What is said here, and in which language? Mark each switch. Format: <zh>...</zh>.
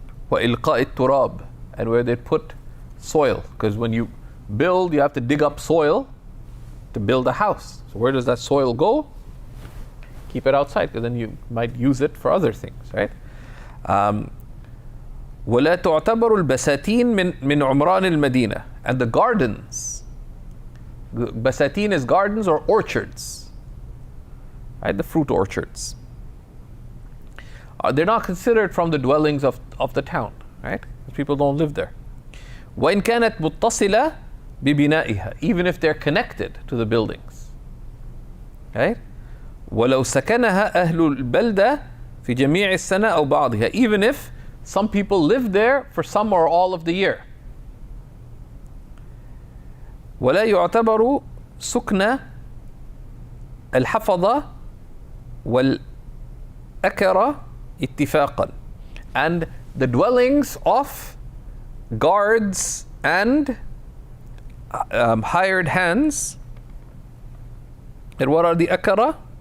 <ar>وإلقاء التراب,</ar> <en>and where they put soil, because when you build, you have to dig up soil to build a house. So where does that soil go? Keep it outside, because then you might use it for other things, right?</en> <ar>ولا تعتبر البساتين من عمران المدينة.</ar> <en>And the gardens, basatin is gardens or orchards, right? The fruit orchards. They're not considered from the dwellings of the town, right? People don't live there.</en> <ar>وإن كانت متصلة ببنائها,</ar> <en>even if they're connected to the buildings, right?</en> <ar>ولو سكنها أهل البلدة في جميع السنة أو بعضها,</ar> <en>even if some people live there for some or all of the year.</en> <ar>ولا يعتبر سكن الحفظة والأكرة اتفاقا.</ar> <en>And the dwellings of guards and hired hands. And what are the akara?</en>